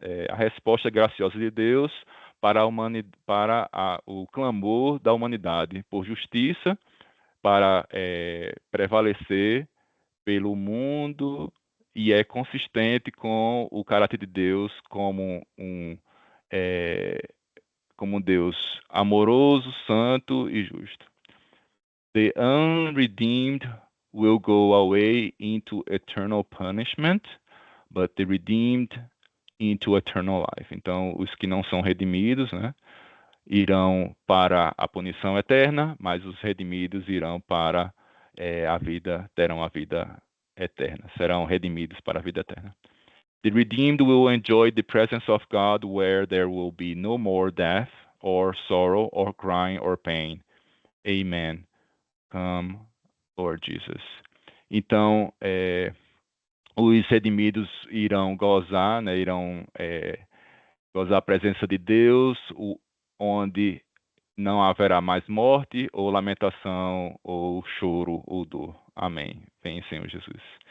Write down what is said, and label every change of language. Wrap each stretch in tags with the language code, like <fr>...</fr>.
<pt>a resposta graciosa de Deus para o clamor da humanidade por justiça, para prevalecer pelo mundo, e é consistente com o caráter de Deus como um Deus amoroso, santo e justo.</pt> <en>The unredeemed will go away into eternal punishment, but the redeemed into eternal life.</en> <pt>Então, os que não são redimidos, né, irão para a punição eterna, mas os redimidos irão para terão a vida eterna, serão redimidos para a vida eterna.</pt> <en>The redeemed will enjoy the presence of God where there will be no more death or sorrow or crying or pain. Amen. Come, Lord Jesus.</en> <pt>Então, os redimidos irão gozar, né, irão gozar a presença de Deus, onde não haverá mais morte, ou lamentação, ou choro, ou dor. Amém. Vem, Senhor Jesus.</pt>